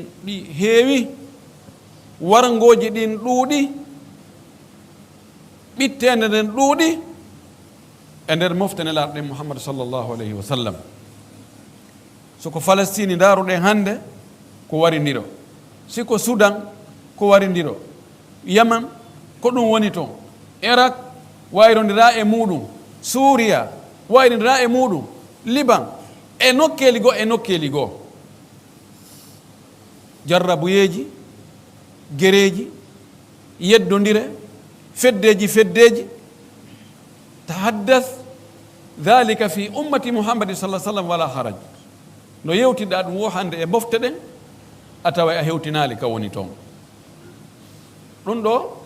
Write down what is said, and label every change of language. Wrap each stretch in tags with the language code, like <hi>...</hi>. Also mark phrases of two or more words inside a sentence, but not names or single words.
<ff>ɗi heewi wargoji ɗin ɗuuɗi ɓittende nden ɗuuɗi ender moftene larɗe Muhammad</ff> <ar>صلى الله عليه وسلم</ar> <ff>soko Palestine ndaruɗen hande ko warindiro siko Sudan ko warindiro Yaman ko ɗum woni toon Iraq wayrondira e muɗum Suria wayrondira e muɗum Liban e nokkeli goo jarrabuyeji gereji yeddondire feddeji</ff> <ar>تحدث ذلك في أمة محمد صلى الله عليه وسلم ولا حرج</ar> <ff>no yewtida ɗum wo hande e mofte ɗen a tawa a hewtinali ka woni toon ɗum ɗo</ff>